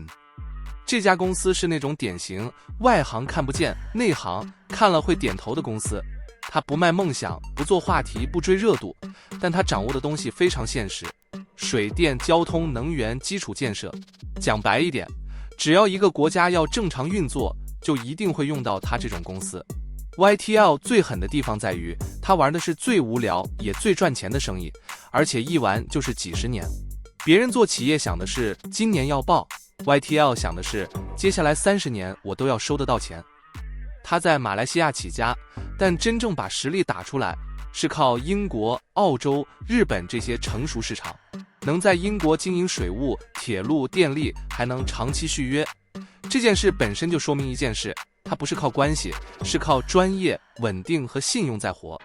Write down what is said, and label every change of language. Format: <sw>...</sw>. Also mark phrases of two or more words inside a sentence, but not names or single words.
<zh>這家公司是那種典型外行看不見，內行看了會點頭的公司。它不賣夢想，不做話題，不追熱度，但它掌握的東西非常現實，水電、交通、能源、基礎建設。講白一點，只要一個國家要正常運作，就一定會用到它這種公司。YTL 最狠的地方在於，它玩的是最無聊也最賺錢的生意，而且一玩就是幾十年。別人做企業想的是今年要爆， YTL 想的是接下來30 年我都要收得到錢。他在馬來西亞起家，但真正把實力打出來是靠英國、澳洲、日本這些成熟市場。能在英國經營水務、鐵路、電力，還能長期續約，這件事本身就說明一件事，他不是靠關係，是靠專業、穩定和信用在活。</zh>